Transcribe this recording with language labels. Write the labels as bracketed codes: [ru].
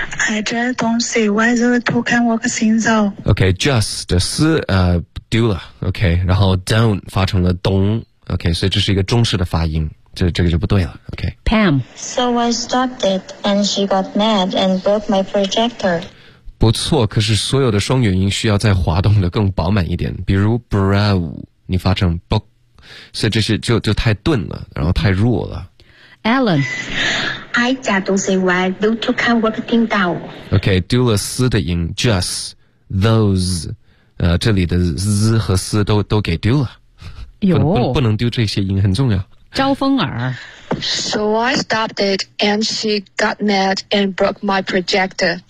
[en] I just don't see why those two can work things out [zh] OK just 是、do 了 OK 然后 don't 发成了 don't OK 所以这是一个中式的发音这个就不对了 OK [en] Pam So I stopped it and she got mad and broke my projector [zh] 不错可是所有的双元音需要再滑动的更饱满一点比如 brow你发成 book 所以这些就太钝了然后太弱了 [en] Alan I just don't see why those two can work things out [zh] OK 丢了丝的音 just those 这里的 z 和丝都给丢了有不能丢这些音很重要招风耳 [en] So I stopped it and she got mad and broke my projector